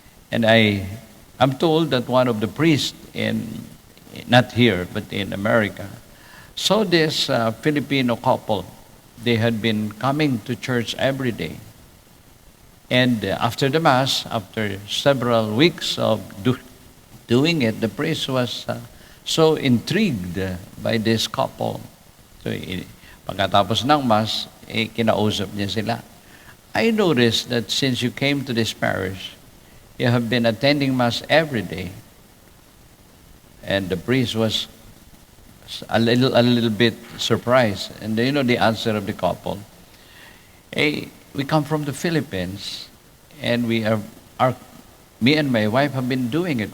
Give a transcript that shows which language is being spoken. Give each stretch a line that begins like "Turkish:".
English: And I'm told that one of the priests not here, but in America, saw this Filipino couple. They had been coming to church every day. And after the Mass, after several weeks of doing it, the priest was so intrigued by this couple.
Filipino: So, pagkatapos ng Mass, kinausap niya sila.
English: I noticed that since you came to this parish, you have been attending Mass every day. And the priest was a little bit surprised. And you know the answer of the couple? We come from the Philippines, and me and my wife have been doing it.